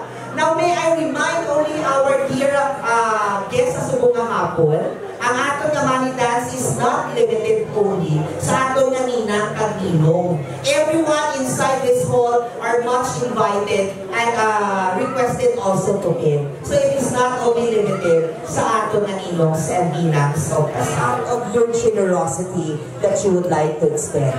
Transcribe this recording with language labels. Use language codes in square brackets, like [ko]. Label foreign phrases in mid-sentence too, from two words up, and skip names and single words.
[en] Now, may I remind only our dear guests [hil] sa subong ng hapon, ang ato nga [en] money dance is not limited only [hil] sa ato nga ninang kaninong. [en] Everyone inside this hall are much invited and requested also to give. So it is not only limited [hil] sa ato nga [en] ninongs and ninangs of kasal of your generosity that you would like to extend.